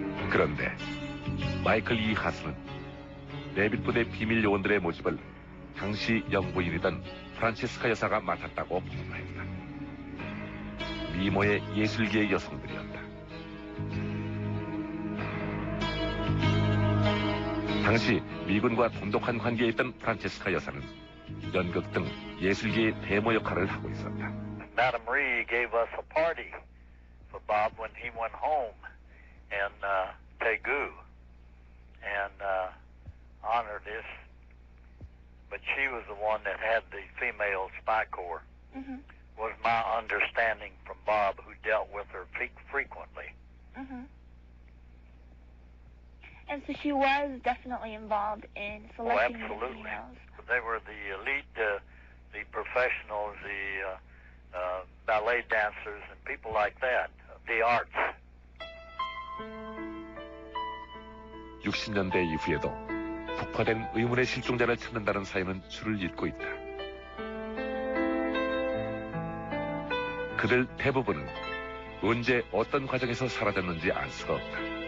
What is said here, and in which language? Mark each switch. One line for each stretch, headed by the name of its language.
Korean: 그런데 마이클 E. 하스는 레빗 부대 비밀 요원들의 모집을 당시 영부인이던 프란체스카 여사가 맡았다고 보도했다. 미모의 예술계의 여성들이었다. 당시 미군과 돈독한 관계에 있던 프란체스카 여사는 연극 등 예술계의 대모 역할을 하고 있었다.
English: Madame Ree gave us a party for Bob when he went home in Daegu and honored us. But she was the one that had the female spy corps, was my understanding from Bob, who dealt with her frequently. And so she was definitely involved in selecting the absolutely. females. They were the elite, the professionals, the ballet dancers, and people like that, the arts.
Korean: 60년대 이후에도 폭파된 의문의 실종자를 찾는다는 사연은 줄을 잇고 있다. 그들 대부분은 언제 어떤 과정에서 사라졌는지 알 수가 없다.